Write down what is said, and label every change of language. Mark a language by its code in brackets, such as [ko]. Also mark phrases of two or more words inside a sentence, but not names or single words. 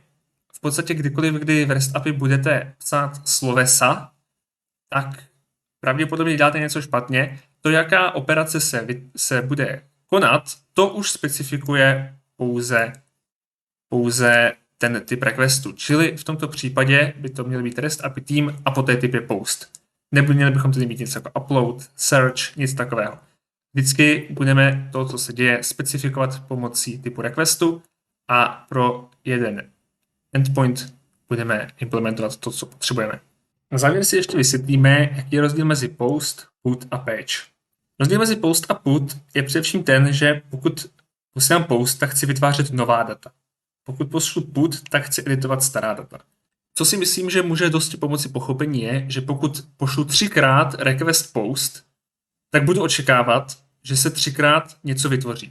[cs] V podstatě kdykoliv, kdy v REST API budete psát slovesa, tak pravděpodobně děláte něco špatně. To, jaká operace se bude konat, to už specifikuje pouze ten typ requestu. Čili v tomto případě by to měl být REST API team a poté typ je post. Neměli bychom tady mít něco jako [en] upload, search, [cs] nic takového. Vždycky budeme to, co se děje, specifikovat pomocí typu requestu a pro jeden endpoint budeme implementovat to, co potřebujeme. Na závěr si ještě vysvětlíme, jaký je rozdíl mezi [en] post, put [cs] a page. Rozdíl mezi post a put je především ten, že pokud posílám post, tak chci vytvářet nová data. Pokud pošlu put, tak chci editovat stará data. Co si myslím, že může dosti pomoci pochopení je, že pokud pošlu 3x request post, tak budu očekávat, že se 3x něco vytvoří.